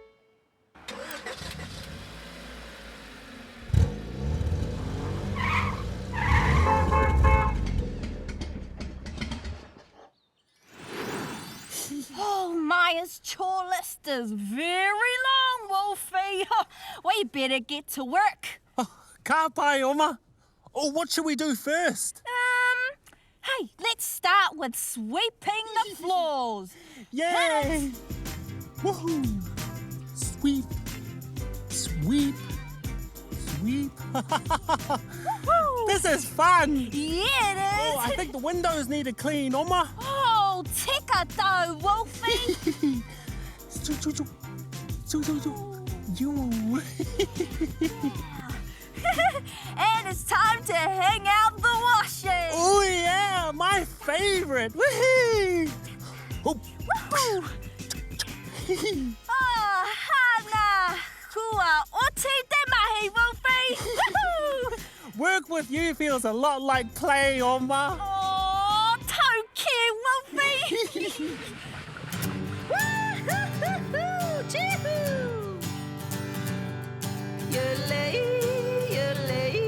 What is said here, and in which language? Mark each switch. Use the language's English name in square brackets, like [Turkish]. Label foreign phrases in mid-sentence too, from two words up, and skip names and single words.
[English] Oh, Maya's chore list is very long, Wolfie. We better get to work. [Māori] Ka pai, Oma. [English] Oh, what should we do first? Hey, let's start with sweeping the floors. Yay! Woohoo! Sweep, sweep, sweep. This is fun. Yeah, it is. Oh, I think the windows need a clean, Oma. [Māori] Oh, tika tau, Wolfie. Choo, choo, choo. Choo, choo, choo. You. [English] And it's time to hang out the washing. Oh yeah, my favorite. Woohoo! Oh. Woohoo! [Māori] Ah, hana. Kua oti te mahi, Wolfie. Woohoo! [English] Work with you feels a lot like play, Oma. Oh, tau cute, Wolfie. Woo-hoo-hoo-hoo, chee-hoo. Yole, yole.